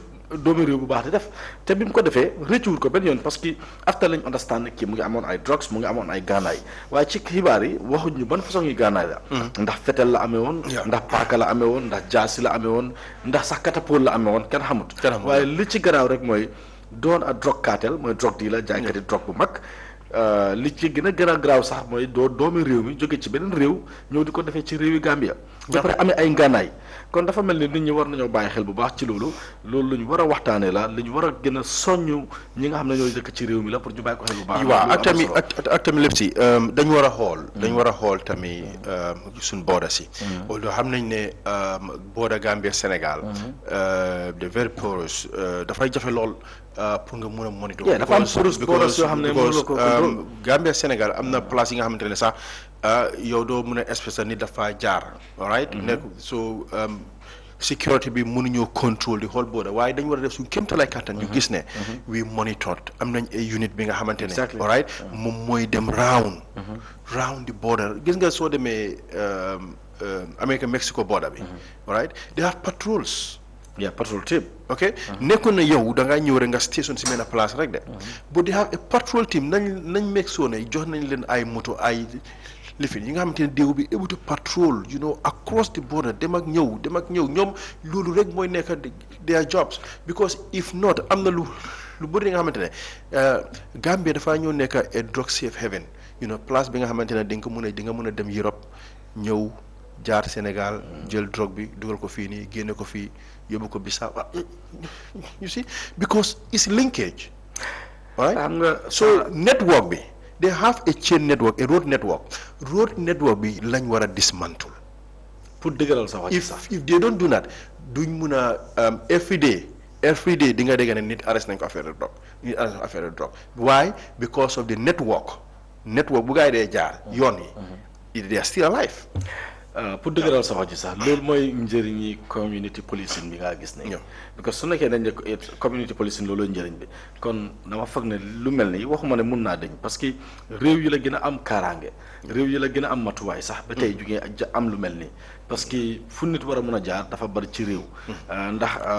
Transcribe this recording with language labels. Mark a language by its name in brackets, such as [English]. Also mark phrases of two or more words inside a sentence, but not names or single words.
[Wolof] doomi réew bu baax di def te bi mu ko defee rëccuwul ko benn yoon [French] parce que [Wolof] after lañ understand ne kii mu ngi amoon ay drugs mu ngi amoon ay gànnaay waaye ci xibaar yi waxuñ ñu ban façon yi gànnaay la ndax fetel la amee woon ndax paaka la amee woon ndax jaasi la amee woon ndax sax catapole la amee woon kenn xamut waaye li ci garaaw rek mooy doon a [English] drug cartel [Wolof] mooy [English] drug dealer [Wolof] jaaykati drug bu mag li ci gën a garaaw sax mooy doomi réew mi jóge ci beneen réew ñëw di ko defee ci réewi Gambia ba pare amee ay ngànnaay kon dafa mel ni nit ñi war nañoo bàyyi xel bu baax ci loolu lu ñu war a waxtaanee la lu ñu war a gën a soññ ñi nga xam ne ñooy dëkk ci réew mi la pour ñu bàyyi ko xel bu baax. waaw ak tamit lépp si dañu war a xool tamit suñ booda si. loolu xam nañ ne booda Gambia Sénégal. de [English] very porous [Wolof] dafay jafe lool pour nga mën a monitor. dafa am porous yoo xam ne mënuloo ko Gambia Sénégal am na place yi nga xamante ne sax. yow doo mën a espèce nit dafa jaar [English] all right [Wolof] nekk so sécurité bi mënuñoo contrôle di xool booda waaye dañu war a def suñu kéemtalaay kàttan ñu gis ne [English] we monitored [Wolof] am nañ ay unit bi nga xamante ne [English] all right [Wolof] moom mooy dem [English] round the border [Wolof] gis nga soo demee America Mexico border bi [English] all right they have patrols patrol team [Wolof] ok nekkoon na yow da ngaa ñëw rek nga station si benn place rek de [English] but they have a patrol team [Wolof] nañ [English] make sure [Wolof] ne jox nañ leen ay moto ay lifin yi nga xamante ne déew bi [English] able to patrol across the border [Wolof] dem ak ñëw ñoom loolu rek mooy nekk [English] their jobs because if not [Wolof] am na lu bëri nga xamante ne Gambia dafaa ñëw nekk a [English] drug safe haven place [Wolof] bi nga xamante ne di nga mën a dem Europe ñëw jaar Sénégal jël drogue bi dugal ko fii nii génne ko fii yóbbu ko Bissau [English] you see because it's linkage right so network [Wolof] bi [English] they have a chain network a road network [Wolof] bi lañ war a dismantle pour dëgëral sa wax sax [English] if they don't do that [Wolof] duñ mun a [English] every day [Wolof] di nga dégg ne nit arrest nañ ko [French] affaire de drogue [English] why because of the network [Wolof] bu gaa yi dee jaar yoon yi [English] they are still alive [Wolof] pour dëgëral sa wax ji sax loolu mooy njëriñi [English] community policing [Wolof] bi nga gis ne because su nekkee dañ ne [English] community policing [Wolof] looloo njëriñ bi kon dama foog ne lu mel ni waxuma ne mun naa dañ [French] parce que [Wolof] réew yi la gën a am kaaraange réew yi la gën a am matuwaay sax ba tey jugee am lu mel ni [French] parce que [Wolof] fu nit war a mun a jaar dafa bari ci réew ndax